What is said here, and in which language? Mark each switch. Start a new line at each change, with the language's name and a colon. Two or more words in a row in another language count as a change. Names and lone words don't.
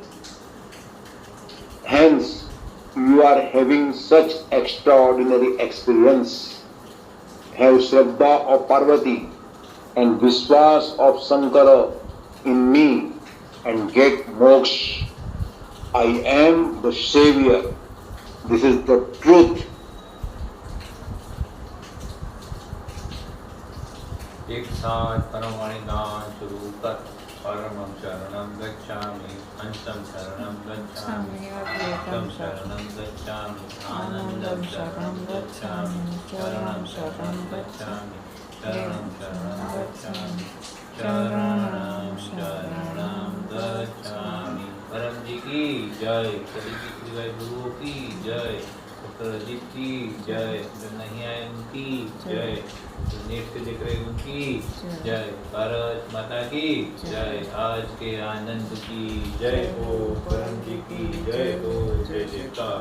English: Hence, you are having such extraordinary experience. Have Shraddha of Parvati and Vishwas of Shankara in me and get moksha. I am the Savior. This is the truth.
Hindi: एक साथ परमवाणी दान शुरू कर।
Sanskrit: परमं शरणं गच्छामि, अंशं शरणं गच्छामि, अद्वैतं शरणं गच्छामि, आनंदं शरणं गच्छामि, शरणं शरणं गच्छामि, शरणं शरणं गच्छामि, शरणं शरणं गच्छामि।
Hindi: परम जी की जय, सभी की गुरुओं की जय, डॉक्टर अजीत की जय, जो नहीं आए उनकी जय, जो नेट से देख रहे उनकी जय, भारत माता की जय, आज के आनंद की जय हो, परम जी की जय हो, जय जयकार।